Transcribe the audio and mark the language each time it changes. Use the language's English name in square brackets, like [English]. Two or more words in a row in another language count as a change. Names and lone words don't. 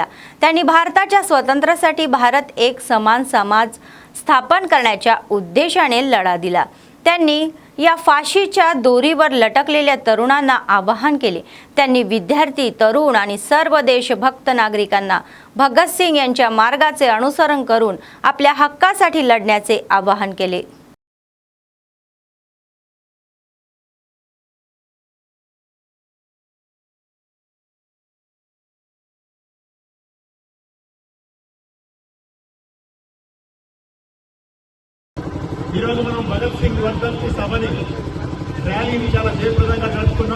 [Marathi] त्यांनी भारताच्या स्वातंत्र्यासाठी भारत एक समान समाज स्थापन करण्याच्या उद्देशाने लढा दिला. त्यांनी या फाशीच्या दोरीवर लटकलेल्या तरुणांना आवाहन केले. त्यांनी विद्यार्थी, तरुण आणि सर्व देशभक्त नागरिकांना भगतसिंग यांच्या मार्गाचे अनुसरण करून आपल्या हक्कासाठी लढण्याचे आवाहन केले. [Telugu] ఈరోజు మనం భగత్ సింగ్ వర్ధంతి సభని ర్యాలీని చాలా జయప్రదంగా జరుపుకున్నాం.